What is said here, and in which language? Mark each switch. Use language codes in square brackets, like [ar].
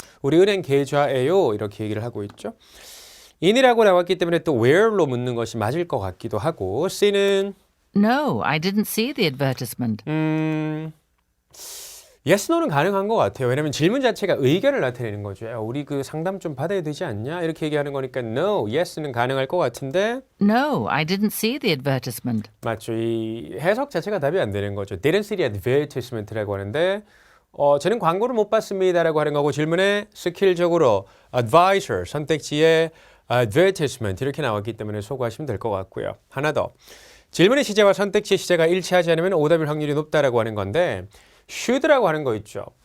[ko] 우리 은행 계좌에요. 이렇게 얘기를 하고 있죠. in이라고 나왔기 때문에 또 where로 묻는 것이 맞을 것 같기도 하고 C는 [en] No, I didn't see the advertisement. [ko] yes, no는 가능한 것 같아요. 왜냐하면 질문 자체가 의견을 나타내는 거죠. 야, 우리 그 상담 좀 받아야 되지 않냐? 이렇게 얘기하는 거니까 no, yes는 가능할 것 같은데 [en] No, I didn't see the advertisement. [ko] 맞죠. 이 해석 자체가 답이 안 되는 거죠. [en] Didn't see the advertisement [ko] 라고 하는데 저는 광고를 못 봤습니다라고 하는 거고 질문에 스킬적으로 advisor 선택지에 advertisement 이렇게 나왔기 때문에 소거하시면 될 것 같고요. 하나 더. 질문의 시제와 선택지의 시제가 일치하지 않으면 오답일 확률이 높다라고 하는 건데 should라고 하는 거 있죠.